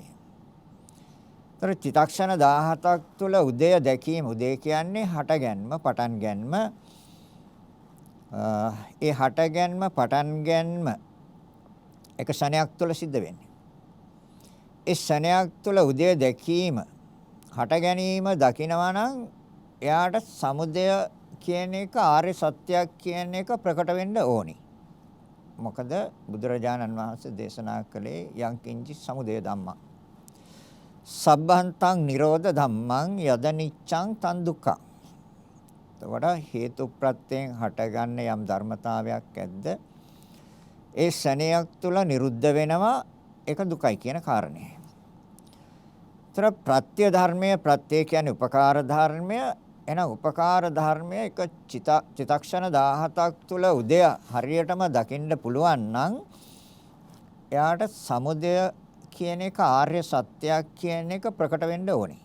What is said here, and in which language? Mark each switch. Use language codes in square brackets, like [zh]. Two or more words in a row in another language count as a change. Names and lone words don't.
[si] ତර චිත්තක්ෂණ 17ක් තුල උදය දැකීම උදය කියන්නේ හටගැන්ම පටන් ගැන්ම ඒ හටගැන්ම පටන් ගැන්ම එක ශණයක් තුල සිද්ධ වෙන්නේ. ඒ ශණයක් තුල උදය දැකීම හට ගැනීම දකිනවා නම් එයාට සමුදය කියන එක ආර්ය සත්‍යයක් කියන එක ප්‍රකට වෙන්න ඕනි. මොකද බුදුරජාණන් වහන්සේ දේශනා කළේ [pi] යංකින්චි සමුදය ධම්මං. සබ්බන්තං නිරෝධ ධම්මං යදනිච්ඡං තන් දුක්ඛං. [si] එතකොට හේතු ප්‍රත්‍යයෙන් හටගන්න යම් ධර්මතාවයක් ඇද්ද ඒ ශණයක් තුල නිරුද්ධ වෙනවා ඒක දුකයි කියන කාරණය. තර ප්‍රත්‍ය ධර්මය ප්‍රත්‍ය කියන්නේ උපකාර ධර්මය එන උපකාර ධර්මය එක චිත්තක්ෂණ 17ක් තුල උදය හරියටම දකින්න පුළුවන් නම් එයාට සමුදය කියන එක ආර්ය සත්‍යයක් කියන එක ප්‍රකට වෙන්න ඕනේ.